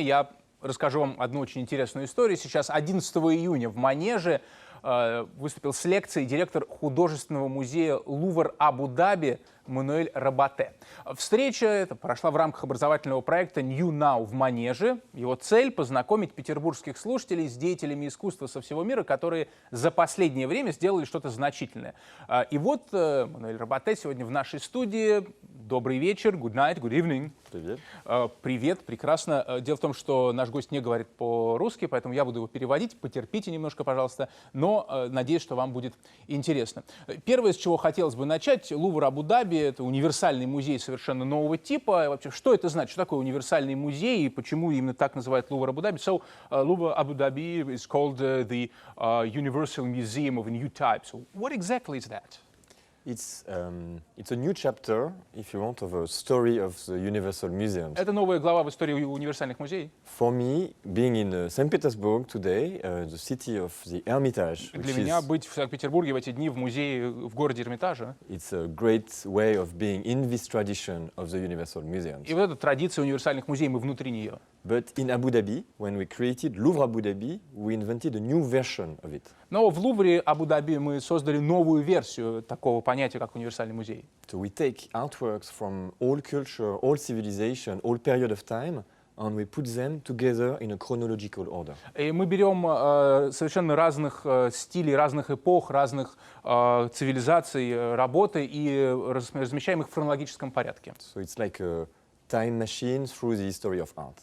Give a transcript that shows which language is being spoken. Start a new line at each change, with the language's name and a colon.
Russian: Я расскажу вам одну очень интересную историю. Сейчас 11 июня в Манеже выступил с лекцией директор художественного музея Лувр Абу-Даби Мануэль Рабате. Встреча эта прошла в рамках образовательного проекта New Now в Манеже. Его цель — познакомить петербургских слушателей с деятелями искусства со всего мира, которые за последнее время сделали что-то значительное. И вот Мануэль Рабате сегодня в нашей студии. Добрый вечер,
English: good night, good evening.
Russian: Привет. Привет, прекрасно. Дело в том, что наш гость не говорит по-русски, поэтому я буду его переводить. Потерпите немножко, пожалуйста, но надеюсь, что вам будет интересно. Первое, с чего хотелось бы начать, Лувр Абу-Даби — это универсальный музей совершенно нового типа. Вообще, что это значит? Что такое универсальный музей и почему именно так называют Лувр Абу-Даби?
English: So, Лувр Абу-Даби is called the Universal Museum of a new type. So, what exactly is that? It's a new chapter, if you want, of a story of the Universal Museums.
Russian: Это новая глава в истории универсальных музеев.
English: For me, being in St. Petersburg today, the city of the Hermitage,
Russian: Для меня быть в Санкт-Петербурге в эти дни в музее в городе Эрмитажа.
English: It's a great way of being in this tradition of the Universal Museums.
Russian: И вот эта традиция универсальных музеев, мы внутри нее.
English: But in Abu Dhabi, when we created Louvre Abu Dhabi, we invented a new version of it.
Russian: Но в Лувре Абу-Даби мы создали новую версию такого понятия, как универсальный музей.
English: So we take artworks from all culture, all civilization, all period of time, and we put them together in a chronological order.
Russian: И мы берем совершенно разных стилей, разных эпох, разных цивилизаций работы и размещаем их в хронологическом порядке.
English: So it's like a time machine through the history of art.